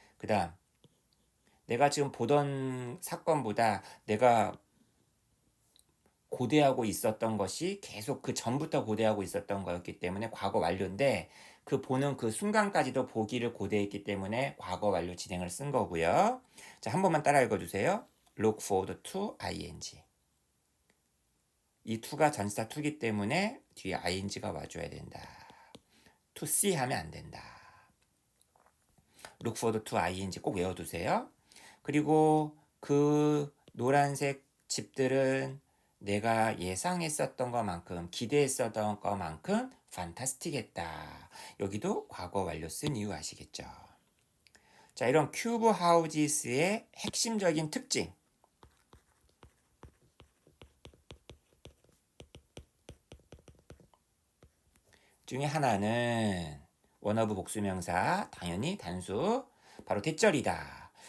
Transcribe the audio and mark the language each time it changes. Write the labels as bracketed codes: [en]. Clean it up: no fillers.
[ko] 그 다음 내가 지금 보던 사건보다 내가 고대하고 있었던 것이 계속 그 전부터 고대하고 있었던 거였기 때문에 과거 완료인데 그 보는 그 순간까지도 보기를 고대했기 때문에 과거 완료 진행을 쓴 거고요. 자, 한 번만 따라 읽어주세요. [en] Look forward to ing. [ko] 이 to가 전치사 to기 때문에 뒤에 ing가 와줘야 된다. to see 하면 안 된다. [en] Look forward to ing [ko] 꼭 외워두세요. 그리고 그 노란색 집들은 내가 예상했었던 것만큼 기대했었던 것만큼 판타스틱했다. 여기도 과거 완료 쓴 이유 아시겠죠? 자, 이런 큐브 하우지스의 핵심적인 특징 중에 하나는 원어브 복수명사 당연히 단수 바로 대절이다.